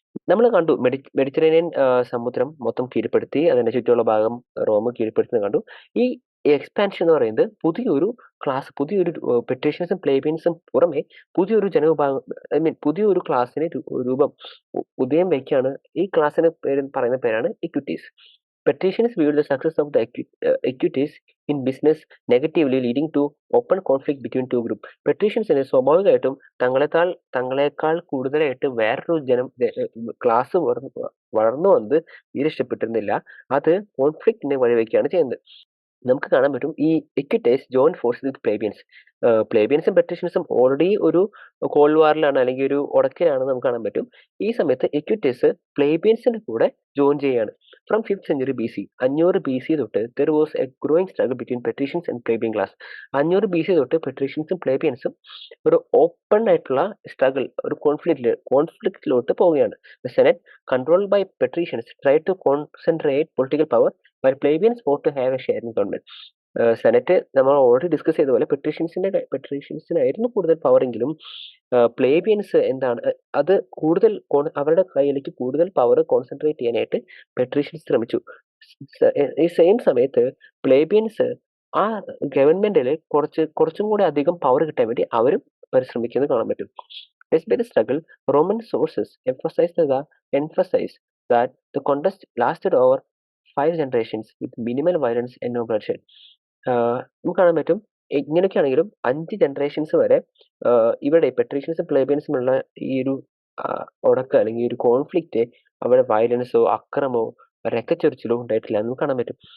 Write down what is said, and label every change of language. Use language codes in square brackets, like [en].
[ml] നമ്മൾ കണ്ടു മെഡിറ്ററേനിയൻ സമുദ്രം മൊത്തം കീഴ്പ്പെടുത്തി, അതിന്റെ ചുറ്റുമുള്ള ഭാഗം റോം കീഴ്പ്പെടുത്തുന്നത് കണ്ടു. ഈ എക്സ്പാൻഷൻ എന്ന് പറയുന്നത് പുതിയൊരു പെട്രീഷ്യൻസും പ്ലേബിയൻസും പുറമെ പുതിയൊരു ജനവിഭാഗം, പുതിയൊരു ക്ലാസ്സിന് ഉദയം വയ്ക്കുകയാണ്. ഈ ക്ലാസ്സിന് പറയുന്ന പേരാണ് equities. [en] Patricians viewed the success of the equities in business negatively, leading to open conflict between two groups. [ml] Patriciansന് സ്വാഭാവികമായിട്ടും തങ്ങളെക്കാൾ കൂടുതലായിട്ട് വേറൊരു ക്ലാസ് വളർന്നു വന്നത് തീരെ ഇഷ്ടപ്പെട്ടിരുന്നില്ല. അത് കോൺഫ്ലിക്റ്റിനെ വഴിവെക്കുകയാണ് ചെയ്യുന്നത്. നമുക്ക് കാണാൻ പറ്റും ഈ ഇക്വിറ്റീസ് ജോയിൻ ഫോഴ്സ് വിത്ത് പ്ലേബിയൻസും പെട്രീഷ്യൻസും ഓൾറെഡി ഒരു കോൾഡ് വാറിലാണ്, അല്ലെങ്കിൽ ഒരു ഉടക്കിലാണെന്ന് നമുക്ക് കാണാൻ പറ്റും. ഈ സമയത്ത് ഇക്വിറ്റീസ് പ്ലേബിയൻസിന്റെ കൂടെ ജോയിൻ ചെയ്യുകയാണ്. [en] From 5th century BC, 500 BC തൊട്ട് there was a growing struggle between patricians and plebeian class. [ml] 500 BC തൊട്ട് പെട്രീഷ്യൻസും പ്ലേബിയൻസും ഒരു ഓപ്പൺ ആയിട്ടുള്ള സ്ട്രഗിൾ, ഒരു കോൺഫ്ലിക്റ്റിലോട്ട് പോവുകയാണ്. [en] The Senate, controlled by patricians, tried to concentrate political power while plebeians fought to have a share in government. [ml] Senate നമ്മൾ already discuss ചെയ്ത പോലെ പെട്രീഷ്യൻസിനായിരുന്നു കൂടുതൽ power എങ്കിലും പ്ലേബിയൻസ് അത് കൂടുതൽ അവരുടെ കയ്യിലേക്ക് കൂടുതൽ പവർ കോൺസെൻട്രേറ്റ് ചെയ്യാനായിട്ട് പെട്രീഷ്യൻസ് ശ്രമിച്ചു. ഈ സെയിം സമയത്ത് പ്ലേബിയൻസ് ആ ഗവൺമെന്റിൽ കുറച്ചും കൂടി അധികം പവർ കിട്ടാൻ വേണ്ടി അവരും പരിശ്രമിക്കുന്നത് കാണാൻ പറ്റും. [en] Despite the struggle, Roman sources emphasize that the contest lasted over 5 generations with minimal violence and no bloodshed. [ml] നമുക്ക് കാണാൻ പറ്റും ഇങ്ങനെയൊക്കെ ആണെങ്കിലും 5 ജനറേഷൻസ് വരെ ഇവിടെ പെട്രീഷ്യൻസും പ്ലേബിയൻസുമുള്ള ഈ ഒരു ഉടക്ക് അല്ലെങ്കിൽ ഒരു കോൺഫ്ലിക്റ്റ് അവിടെ വയലൻസോ അക്രമോ രക്തച്ചൊരിച്ചിലോ ഉണ്ടായിട്ടില്ല എന്ന് കാണാൻ പറ്റും.